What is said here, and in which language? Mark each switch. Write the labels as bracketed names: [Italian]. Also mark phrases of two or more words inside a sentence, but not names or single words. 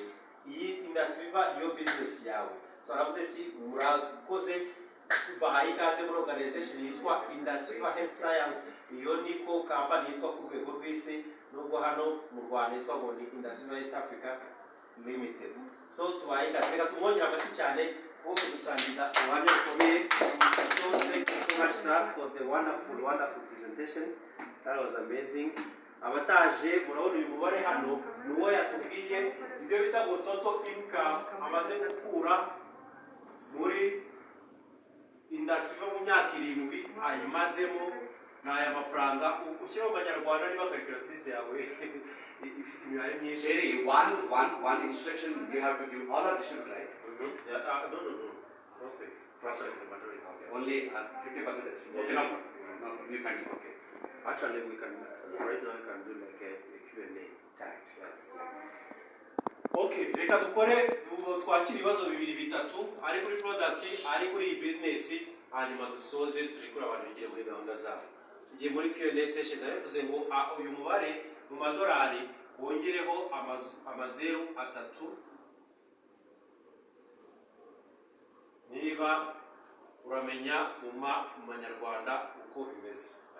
[Kinyarwanda] Iyi Indus Viva niyo bizinesi yawe. So aravuze ati murakoze, bahaye ikaze muri organization yitwa Indus Viva Health Science. Iyo niko kampani yitwa ku rwego rw'isi, nubwo hano mu Rwanda yitwa ngo ni Indus Viva East Africa Limited. So tubaye ikaze, reka tumwongere amashyi cyane wo kudusangiza ubuhamya bukomeye. [English] So thank you so much sir for the wonderful presentation. That was amazing. [Kinyarwanda] Abataje murabona uyu mubare hano nuwo yatubwiye ibyo bita ngo [English] total income [Kinyarwanda] amaze gukura muri Indus Viva mu myaka 7 ayimazemo n'aya mafaranga ushyira mu Banyarwanda niba calculatrice yawe ifite imibare myinshi. [English] Jerry, one instruction you have to give all of this, right? Yeah, no. Prospects. Prospects, the majority. Okay. Only 50%. Okay, no, you can do. Okay. Actually, we can right now we can do like a Q&A. Correct. Yes. [Kinyarwanda] Okay, reka tukore twakira ibibazo bibiri bitatu ari kuri product, ari kuri business, hanyuma dusoze turi kuri abantu bigire muri gahunda zabo. Tugiye muri [English] Q&A session, [Kinyarwanda] navuze ngo uyu mubare mu madolari wongereho amazeru 3 niba uramenya mu Manyarwanda uko bimeze.